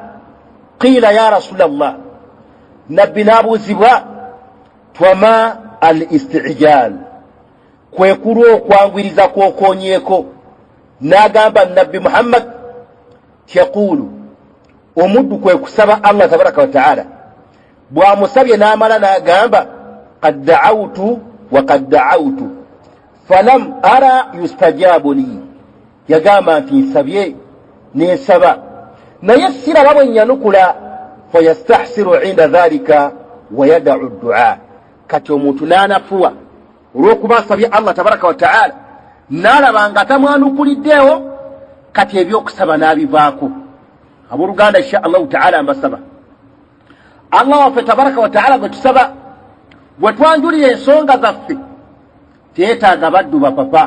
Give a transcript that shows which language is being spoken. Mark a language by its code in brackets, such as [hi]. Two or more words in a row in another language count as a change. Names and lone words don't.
[ar] قيل يا رسول الله, [lg] Nabbi n'abuuzibwa [ar] وما الاستعجال, [lg] kwe kulwa okwangwiriza kw'okoonyeeko. N'agamba Nabbi Muhammad yaqulu, omuddu kwe kusaba Allah [ar] تبارك وتعالى, [lg] bw'amusabye n'amala n'agamba [ar] قد دعوت وقد دعوت فلم أر يستجاب لي, [lg] yagamba nti nsabye n'ensaba naye siraba bwe nyanukula. [ar] فيستحسر عند ذلك ويدع الدعاء. [lg] Kati omuntu n'anafuwa olw'okuba asabye Allah [ar] تبارك وتعالى [lg] n'alaba nga tamwanukuliddeewo, kati ebyokusaba n'abivaako. Abooluganda [ar] إن شاء الله تعالى [lg] mbasaba Allah waffe [ar] تبارك وتعالى [lg] gwe tusaba, bwe twanjulira ensonga zaffe teetaaga baddu bapapa.